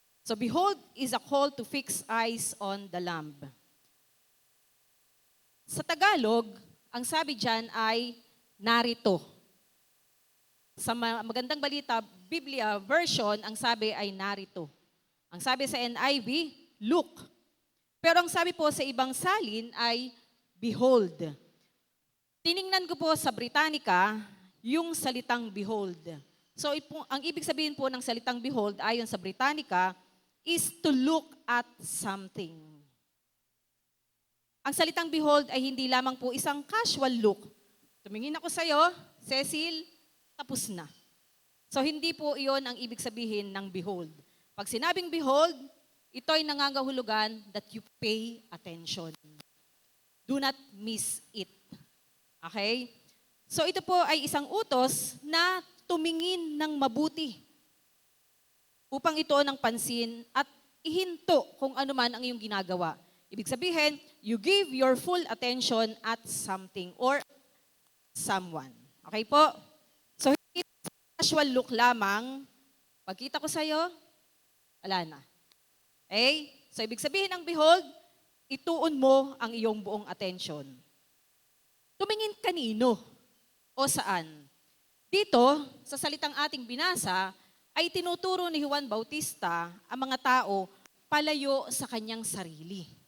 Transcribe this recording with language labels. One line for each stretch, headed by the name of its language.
English: So behold is a call to fix eyes on the Lamb.
Filipino: Sa Tagalog, ang sabi dyan ay narito. Sa Magandang Balita, Biblia version, ang sabi ay narito. Ang sabi sa NIV, look. Pero ang sabi po sa ibang salin ay behold. Tiningnan ko po sa Britannica yung salitang behold. So ang ibig sabihin po ng salitang behold ayon sa Britannica
English: is to look at something.
Filipino: Ang salitang behold ay hindi lamang po isang casual look. Tumingin ako sa iyo, Cecil, tapos na. So hindi po iyon ang ibig sabihin ng behold. Pag sinabing behold, ito ay nangangahulugan
English: that you pay attention. Do not miss it.
Filipino: Okay? So ito po ay isang utos na tumingin ng mabuti upang ito ng pansin at ihinto kung ano man ang iyong ginagawa.
English: Ibig sabihin, you give your full attention at something or someone.
Filipino: Okay po? So hindi casual look lamang, pagkita ko sa iyo, wala na. Okay? So ibig sabihin ng behold, ituon mo ang iyong buong attention. Tumingin kanino o saan? Dito, sa salitang ating binasa, ay tinuturo ni Juan Bautista ang mga tao palayo sa kanyang sarili.